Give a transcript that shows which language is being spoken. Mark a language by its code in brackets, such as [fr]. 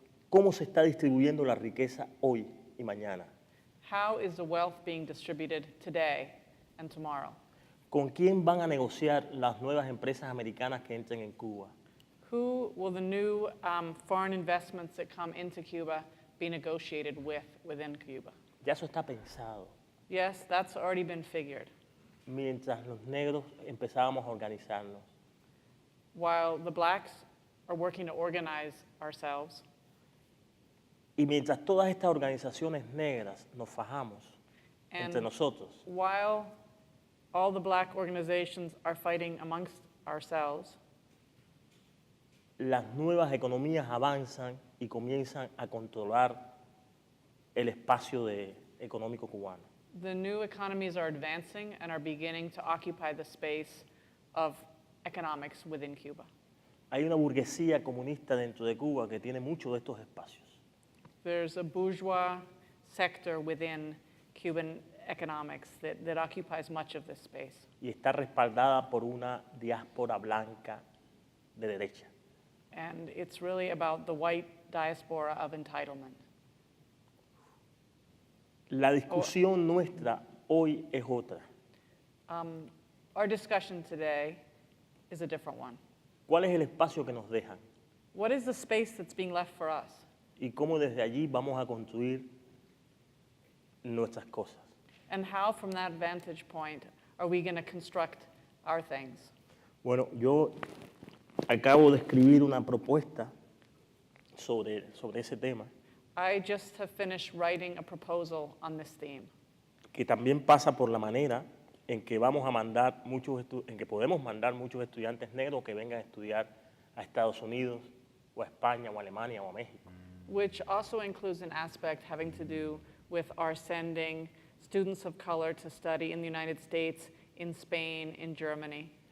[es] ¿Cómo se está distribuyendo la riqueza hoy y mañana? [en] How is the wealth being distributed today and tomorrow? [es] ¿Con quién van a negociar las nuevas empresas americanas que entren en Cuba? [en] Who will the new foreign investments that come into Cuba be negotiated with within Cuba? [es] Ya eso está pensado. [en] Yes, that's already been figured. [es] Mientras los negros empezábamos a organizarnos. [en] While the blacks are working to organize ourselves, [es] Y mientras todas estas organizaciones negras nos fajamos entre [en] and [es] nosotros, [en] while all the black organizations are fighting amongst ourselves, [es] las nuevas economías avanzan y comienzan a controlar el espacio económico cubano. [en] the new economies are advancing and are beginning to occupy the space of economics within Cuba. [es] Hay una burguesía comunista dentro de Cuba que tiene muchos de estos espacios. [en] There's a bourgeois sector within Cuban economics that occupies much of this space. [es] Y está respaldada por una diáspora blanca de derecha. [en] And it's really about the white diaspora of entitlement. [es] La discusión nuestra hoy es otra. [en] Our discussion today is a different one. [es] ¿Cuál es el espacio que nos dejan? [en] What is the space that's being left for us? [es] Y cómo desde allí vamos a construir nuestras cosas. [en] And how, from that vantage point, are we going to construct our things? [es] Bueno, yo acabo de escribir una propuesta sobre ese tema, [en] I just have finished writing a proposal on this theme. [es] que también pasa por la manera en que vamos a mandar en que podemos mandar muchos estudiantes negros que vengan a estudiar a Estados Unidos, o a España, o a Alemania, o a México. [en] Which also includes an aspect having to do with our sending students of color to study in the United States, in Spain, in Germany.